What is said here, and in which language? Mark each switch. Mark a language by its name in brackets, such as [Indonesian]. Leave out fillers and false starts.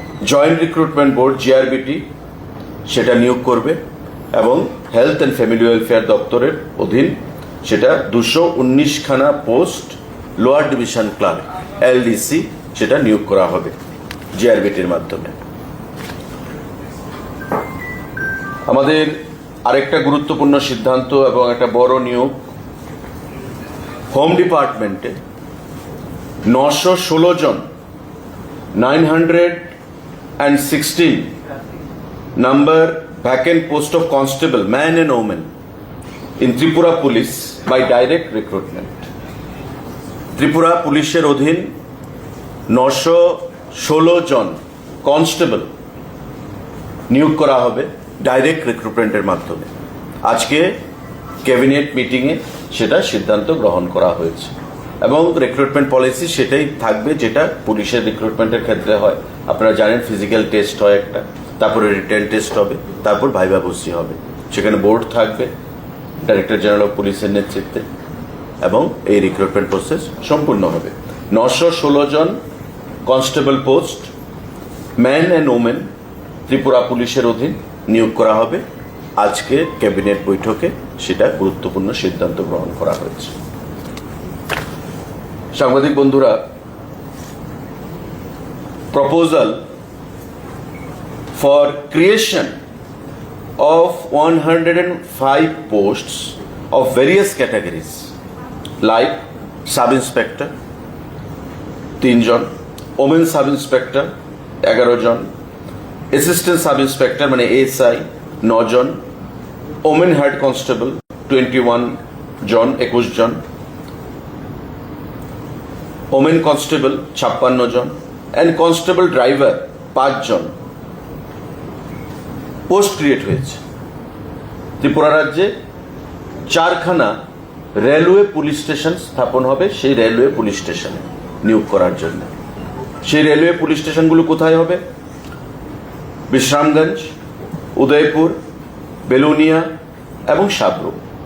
[Bangla] Joint recruitment board GRBT সেটা নিয়োগ করবে এবং হেলথ অ্যান্ড ফ্যামিলি ওয়েলফেয়ার দপ্তরের অধীন সেটা 219খানা post lower division clerk LDC সেটা নিয়োগ করা হবে জিআরবিটির মাধ্যমে। আমাদের আরেকটা গুরুত্বপূর্ণ সিদ্ধান্ত এবং একটা বড় নিয়োগ, হোম ডিপার্টমেন্টে 916 জন [English] 916 number vacant post of constable man and woman in Tripura Police by direct recruitment। [Bangla] Tripura পুলিশের অধীন 916 জন কনস্টেবল নিয়োগ করা হবে ডাইরেক্ট রিক্রুটমেন্টের মাধ্যমে। আজকে ক্যাবিনেট মিটিংয়ে সেটা সিদ্ধান্ত গ্রহণ করা হয়েছে এবং রিক্রুটমেন্ট পলিসি সেটাই থাকবে যেটা পুলিশের রিক্রুটমেন্টের ক্ষেত্রে হয়। আপনারা জানেন ফিজিক্যাল টেস্ট হয় একটা, তারপরে রিটেন টেস্ট হবে, তারপর ভাইভা ভর্তি হবে। সেখানে বোর্ড থাকবে ডাইরেক্টর জেনারেল অফ পুলিশের নেতৃত্বে এবং এই রিক্রুটমেন্ট প্রসেস সম্পূর্ণ হবে। 916 জন constable post man and women Tripura পুলিশের অধীন নিয়োগ করা হবে। আজকে ক্যাবিনেট বৈঠকে সেটা গুরুত্বপূর্ণ সিদ্ধান্ত গ্রহণ করা হয়েছে। সাংবাদিক বন্ধুরা, [English] Proposal for creation of 105 posts of various categories like sub-inspector 3 জন, women sub-inspector 11 জন, assistant sub-inspector মানে ASI 9 জন, women head constable 21 জন 21 জন, women constable 56 জন and constable driver 5 জন পোস্ট ক্রিয়েট হয়েছে। [Bangla] ত্রিপুরা রাজ্যে 4খানা railway police station স্থাপন হবে সেই railway police স্টেশনে নিয়োগ করার জন্য। সেই রেলওয়ে পুলিশ স্টেশনগুলো কোথায় হবে? বিশ্রামগঞ্জ, উদয়পুর, বেলুনিয়া এবং সাবরুম।